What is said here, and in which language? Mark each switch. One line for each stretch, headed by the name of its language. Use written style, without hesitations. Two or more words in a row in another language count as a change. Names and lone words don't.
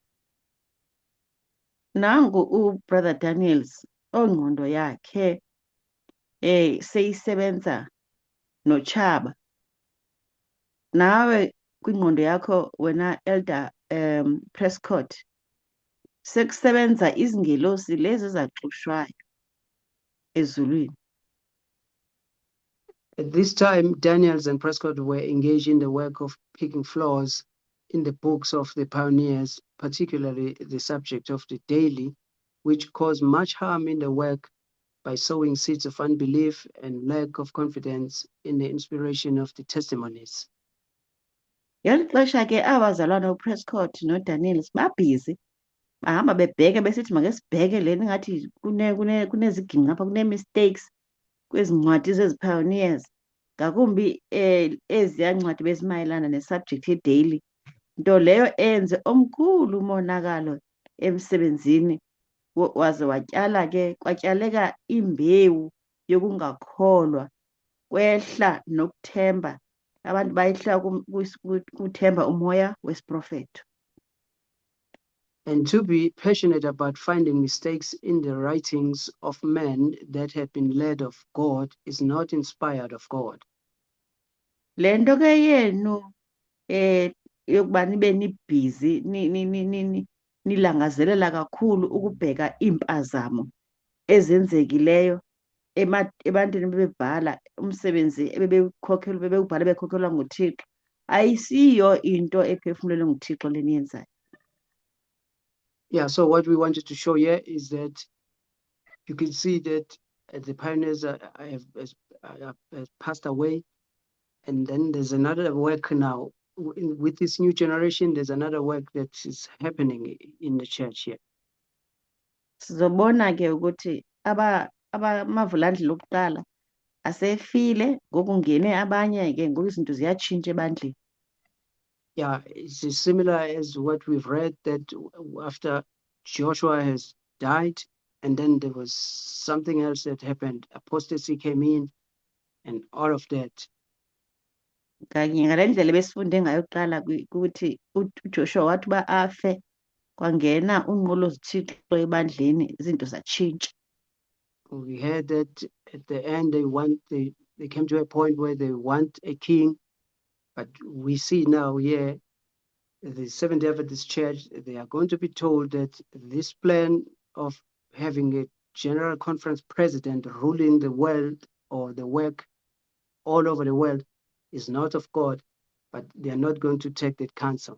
Xhosa: Nangu u-Brother Daniels ongqondo yakhe seyisebenza noChaba. Nawe kwingqondo yakho wena Elder Prescott sekusebenza izingelosi lezi ezaxushwayo ezulwini.
English: At this time, Daniels and Prescott were engaged in the work of picking flaws in the books of the pioneers, particularly the subject of the daily, which caused much harm in the work by sowing seeds of unbelief and lack of confidence in the inspiration of the testimonies.
Xhosa: Ngeli xesha ke abazalwane uPrescott noDaniels babhizi bahamba bebheke besithi make sibheke lena ngathi kuneziginqi apha, kune-mistakes kwezi ncwadi zezi-pioneers, ngakumbi eziya ncwadi bezimayelana nesubject ye-daily, nto leyo enze omkhulu umonakalo emsebenzini, waze watyala ke kwatyaleka imbewu yokungakholwa, kwehla nokuthemba, abantu bayihla kuthemba umoya wesiprofeto.
English: And to be passionate about finding mistakes in the writings of men that have been led of God is not inspired of God.
Xhosa: Le nto ke yenu yokuba nibe nibhizi nilangazelela kakhulu ukubheka iimpazamo ezenzekileyo ebantwini bebebhala umsebenzi bebewubhala bekhokhelwa nguThixo, ayisiyo into ephefumlelwe nguThixo leniyenzayo.
English: Yeah, so what we wanted to show here is that you can see that the pioneers have passed away, And then there's another work now. With this new generation, there's another work that is happening in the church here.
Xhosa: Sizobona ke ukuthi amavulandlela okuqala asefile, ngoku ngene abanye ke, ngoku izinto ziyatshintsha ebandleni.
English: Yeah, it's similar as what we've read that after Joshua has died, and then there was something else that happened. Apostasy came in, and all of that.
Xhosa: Kanye ngale ndlela ebesifunde ngayo kuqala ukuthi uJoshua wathi uba afe kwangena unqolo zithixo ebandleni, izinto zatshintsha.
English: We heard that at the end they came to a point where they want a king, but we see now here the Seventh-day Adventist Church, they are going to be told that this plan of having a general conference president ruling the world or the work all over the world is not of God, but they are not going to take that counsel.